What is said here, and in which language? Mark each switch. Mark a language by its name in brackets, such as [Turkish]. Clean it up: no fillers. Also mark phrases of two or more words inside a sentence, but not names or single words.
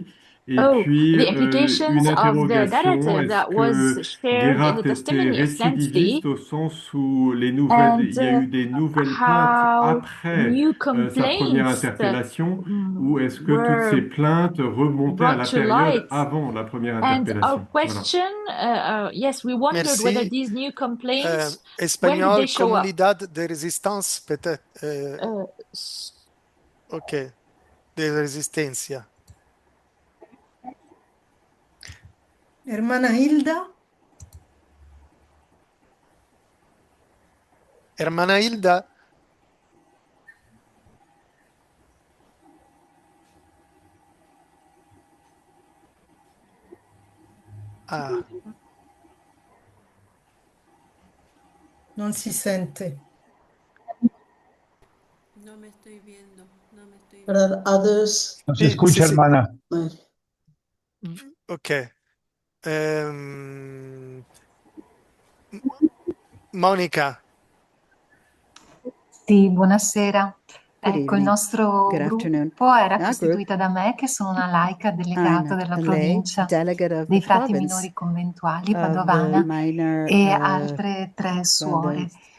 [French] Et puis, une interrogation, est-ce que Gerhard était récidiviste au sens où il y a eu des nouvelles plaintes après sa première interpellation, ou est-ce que toutes ces plaintes remontaient à la période avant la première interpellation? Merci. Espagnol, [Spanish] Comunidad de [French] Résistance, peut-être. [Spanish] Ok, de Resistencia. Hermana Hilda. Hermana Hilda. Ah. [Italian] Non si sente. [Spanish] No me estoy viendo. No me estoy [English] There are others. [Spanish] No se escucha, hermana. Ok. Monica. [Italian] Sì, buonasera. Ecco, il nostro gruppo era costituito da me, che sono una laica delegata della provincia dei frati minori conventuali padovana, e altre 3 suore.